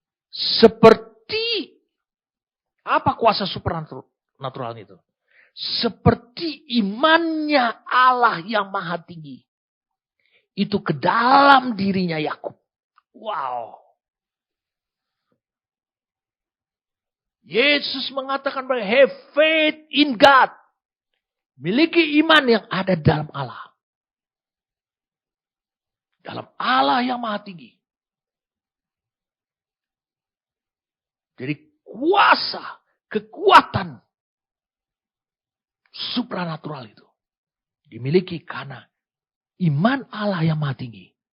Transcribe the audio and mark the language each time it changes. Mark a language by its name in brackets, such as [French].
[Indonesian] Seperti apa kuasa supranatural itu? Seperti imannya Allah yang maha tinggi. Itu ke dalam dirinya Yakub. Wow. Yesus mengatakan, [English] have faith in God. [Indonesian] Miliki iman yang ada dalam Allah. Dalam Allah yang maha tinggi. Jadi kuasa, kekuatan supranatural itu dimiliki karena iman Allah yang maha tinggi.